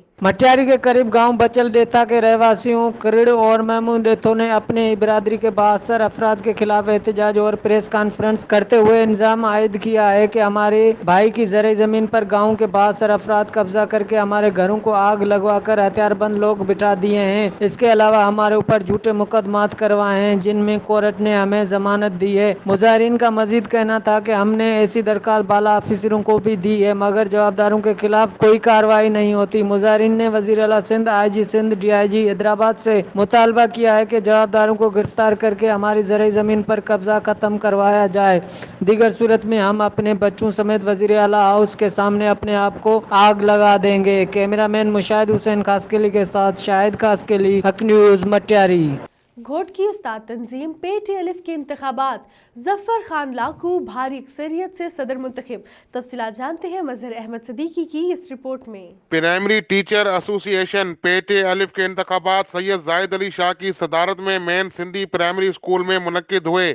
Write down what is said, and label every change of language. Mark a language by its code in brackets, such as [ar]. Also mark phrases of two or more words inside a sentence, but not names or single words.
[ur] مٹیاری کے قریب گاؤں بچل ڈیتھا کے رہائشیوں کرن اور محمود ڈیتھو نے اپنی ہی برادری کے بااثر افراد کے خلاف احتجاج اور پریس کانفرنس کرتے ہوئے الزام عائد کیا ہے کہ ہمارے بھائی کی زرعی زمین پر گاؤں کے بااثر افراد قبضہ کر کے ہمارے گھروں کو آگ لگوا کر ہتھیاربند لوگ بٹھا دیے ہیں. اس کے علاوہ ہمارے اوپر جھوٹے مقدمات کروائے ہیں، جن میں کورٹ نے ہمیں ضمانت دی ہے. مظاہرین کا مزید کہنا تھا کہ ہم نے ایسی درخواست بالا آفیسروں کو بھی دی ہے، مگر مگر ذمہ داروں کے خلاف کوئی کارروائی نہیں ہوتی. مظاہرین نے وزیر اعلیٰ سندھ، IG سندھ، DIG حیدرآباد سے مطالبہ کیا ہے کہ ذمہ داروں کو گرفتار کر کے ہماری زرعی زمین پر قبضہ ختم کروایا جائے. دیگر صورت میں ہم اپنے بچوں سمیت وزیر اعلیٰ ہاؤس کے سامنے اپنے آپ کو آگ لگا دیں گے. کیمرہ مین مشاہد حسین خاصخیلی کے ساتھ شاہد خاصخیلی، حق نیوز مٹیاری. گھوٹکی استاد تنظیم پیٹے الف کے انتخابات، ظفر خان لاکھو بھاری اکثریت سے صدر منتخب. تفصیلات جانتے ہیں مظہر احمد صدیقی کی اس رپورٹ میں. پرائمری ٹیچر ایسوسی ایشن پیٹے الف کے انتخابات سید زاہد علی شاہ کی صدارت میں مین سندھی پرائمری اسکول میں منعقد ہوئے.